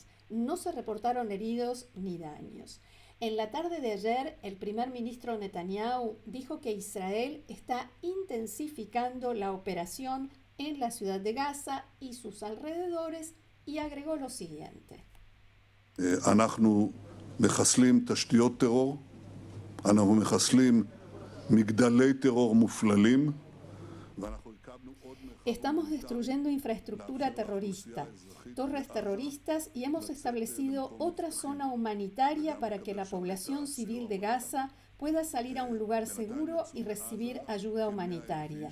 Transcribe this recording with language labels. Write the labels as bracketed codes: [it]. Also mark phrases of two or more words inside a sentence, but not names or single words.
[es] No se reportaron heridos ni daños. En la tarde de ayer, el primer ministro Netanyahu dijo que Israel está intensificando la operación en la ciudad de Gaza y sus alrededores y agregó lo siguiente. [he] אנחנו מחסלים תשתיות טרור, אנחנו מחסלים מגדלי טרור מופללים. [es] Estamos destruyendo infraestructura terrorista, torres terroristas y hemos establecido otra zona humanitaria para que la población civil de Gaza pueda salir a un lugar seguro y recibir ayuda humanitaria.